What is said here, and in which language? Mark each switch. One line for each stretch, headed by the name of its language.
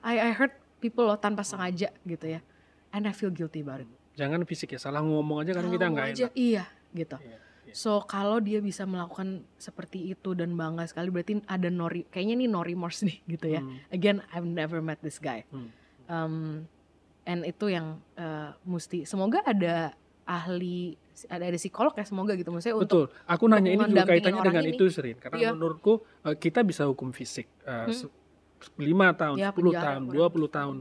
English: I hurt people
Indonesian: loh tanpa sengaja gitu ya,
English: and I feel guilty about it.
Indonesian: Jangan fisik ya, salah ngomong aja kan kita nggak enak. Iya gitu. So kalau dia bisa melakukan seperti itu dan bangga sekali, berarti ada kayaknya nih
English: no remorse
Indonesian: nih gitu ya.
English: Again, I've never met this guy.
Indonesian: And itu yang mesti, semoga ada ahli, ada psikolog ya semoga gitu. Maksudnya betul. Aku nanya ini juga kaitannya dengan itu Serin. Karena menurutku kita bisa hukum fisik 5 tahun, 10 tahun, 20 tahun.